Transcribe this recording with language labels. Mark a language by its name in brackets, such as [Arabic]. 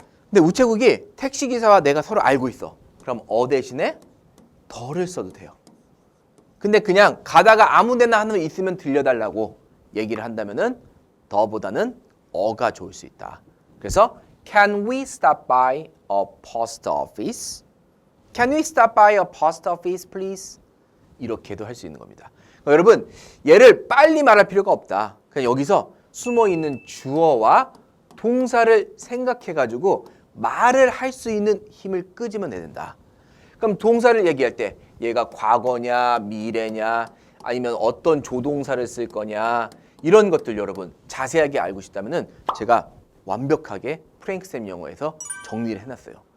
[Korean] 근데 우체국이 택시기사와 내가 서로 알고 있어. 그럼 어 대신에 더를 써도 돼요. 근데 그냥 가다가 아무 데나 하나 있으면 들려달라고 얘기를 한다면은 더보다는 어가 좋을 수 있다. 그래서 [English] Can we stop by a post office? Can we stop by a post office, please? [Korean] 이렇게도 할 수 있는 겁니다. 그러니까 여러분, 얘를 빨리 말할 필요가 없다. 그냥 여기서 숨어있는 주어와 동사를 생각해가지고 말을 할 수 있는 힘을 끄지면 된다. 그럼 동사를 얘기할 때 얘가 과거냐, 미래냐, 아니면 어떤 조동사를 쓸 거냐, 이런 것들 여러분 자세하게 알고 싶다면은 제가 완벽하게 프랭크쌤 영어에서 정리를 해놨어요.